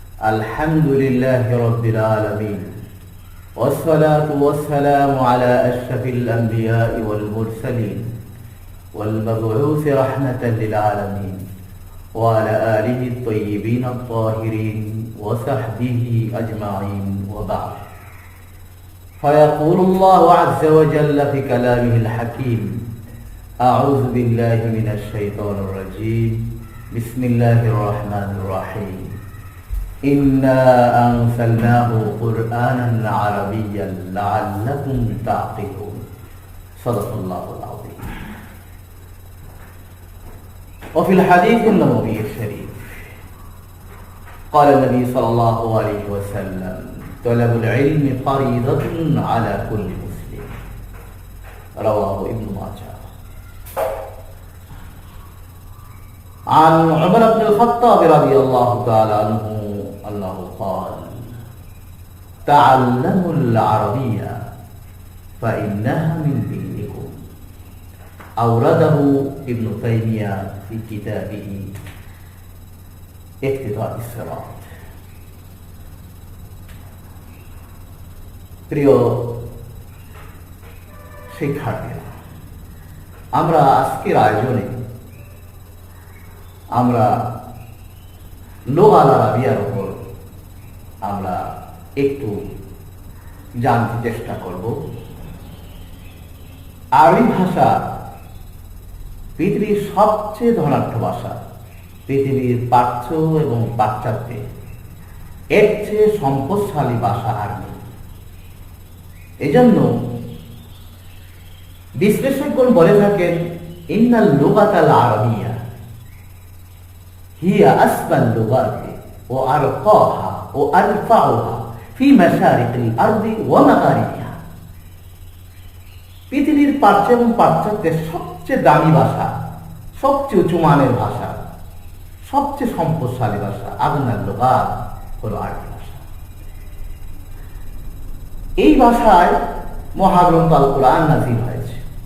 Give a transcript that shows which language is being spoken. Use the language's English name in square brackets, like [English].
[Arabic] আলহামদুলিল্লাহি রাব্বিল আলামিন ওয়াসসালাতু ওয়াসসালামু আলা আশরাফিল আমবিয়াই ওয়াল মুরসালিন ওয়াল মাবউউসি রাহমাতাল লিল আলামিন ওয়া আলা আলিহি আত-তাইয়্যিবিন আত-তাহিরিন ওয়া সাহবিহি আজমাইন ওয়া বা'দ। ফায়াকুলুল্লাহু আযজা ওয়া জাল্লা ফি কালামিহিল হাকীম أعوذ بالله من الشيطان الرجيم بسم الله الرحمن الرحيم إنا أنزلناه قرآنا عربيا لعلكم تعقلون صدق الله العظيم. وفي الحديث النبوي الشريف قال النبي صلى الله عليه وسلم طلب العلم فريضة على كل مسلم رواه ابن ماجه. عن عمر بن الخطاب رضي الله تعالى عنه أنه قال تعلموا العربية فإنها من دينكم. أورده ابن تيمية في كتابه اقتضاء الصراط. [Bangla] প্রিয় শিক্ষার্থীরা, আমরা আজকের আয়োজনে আমরা লুগা আল আরাবিয়ার উপর আমরা একটু জানতে চেষ্টা করব। আরবি ভাষা পৃথিবীর সবচেয়ে ধনাঢ্য ভাষা। পৃথিবীর প্রাচ্য এবং পাশ্চাত্যে এর চেয়ে সম্পদশালী ভাষা আর নেই। এজন্য বিশ্লেষকগণ বলে থাকেন [Arabic] ইন্নাল লুগাতাল আরাবিয়া هي أسمى اللغات وأرقاها وأرفعها في مشارق الأرض ومغاربها. [Bangla] পৃথিবীর প্রাচ্য এবং পাশ্চাত্যের সবচেয়ে দামি ভাষা, সবচেয়ে উঁচু মানের ভাষা, সবচেয়ে সম্পদশালী ভাষা আগনার লুগাত হলো আরবি ভাষা। এই ভাষায় মহাগ্রন্থ আল কুরআন নাযিল হয়েছে।